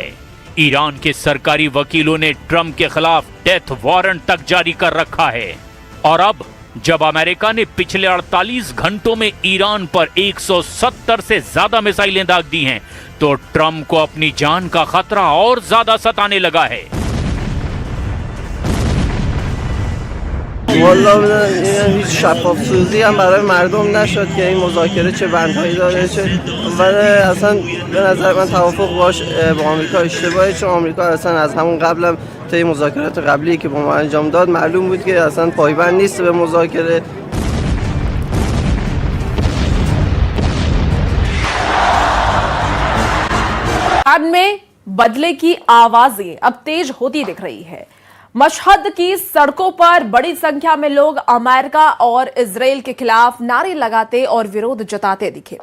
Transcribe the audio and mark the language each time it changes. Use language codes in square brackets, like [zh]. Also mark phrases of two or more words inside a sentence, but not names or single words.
[hi] ईरान के सरकारी वकीलों ने ट्रंप के खिलाफ [en] death warrant [hi] तक जारी कर रखा है। और अब जब अमेरिका ने पिछले 48 घंटों में ईरान पर 170 से ज्यादा मिसाइलें दाग दी हैं, तो ट्रंप को अपनी जान का खतरा और ज्यादा सताने लगा है। [fa] والا هیچ شفاف سازی هم برای مردم نشد که این مذاکره چه بندهایی داره چه ولی اصلا به نظر من توافق باش با آمریکا اشتباهه، چون آمریکا اصلا از همون قبلم طی مذاکرات قبلی که با ما انجام داد معلوم بود که اصلا پایبند نیست به مذاکره. [hi] ईरान में बदले की आवाजें अब तेज होती दिख रही है। मशहद की सड़कों पर बड़ी संख्या में लोग अमेरिका और इजराइल के खिलाफ नारे लगाते और विरोध जताते दिखे।